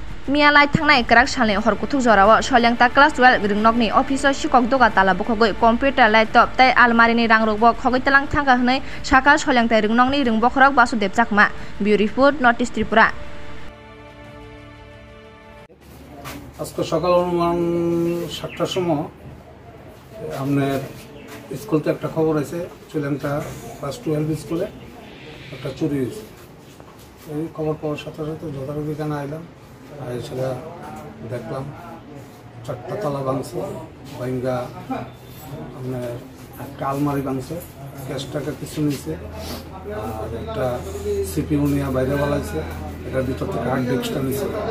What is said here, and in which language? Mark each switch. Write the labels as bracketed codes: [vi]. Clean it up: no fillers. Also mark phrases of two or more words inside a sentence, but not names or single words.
[trp] मियालाय थांनाय क्राक सालनि हरकुथुक जराव सल्यांता क्लास 12 रिंनकनि अफिसाव सिकक दोगा ताला बखगै [en] computer laptop [trp] तै आलमारिनि रां रगबो खगैतलां थांगा हनै साका सल्यांता रिंनकनि रिंबखरक बासुदेब चाकमा [en] bureau report North East Tripura. [bn] আজকে সকাল অনুমান 7টার সময় আপনার স্কুলতে একটা খবর আছে চুলেংটা ক্লাস 12 স্কুলে একটা চুরি হয়েছে। এই খবর পাওয়ার সাথে সাথে যথারীতি এখানে আইলাম, সেটা দেখলাম 4টা তালা ভাঙছে, ভাঙ্গা আপনার একটা আলমারি ভাঙছে, ক্যাশ টাকা কিছু নিয়েছে, আর একটা সিপিইউ নিয়ে বাইরে বলাইছে, এটার ভিতর থেকে হার্ড ডিস্কটা নিয়েছে।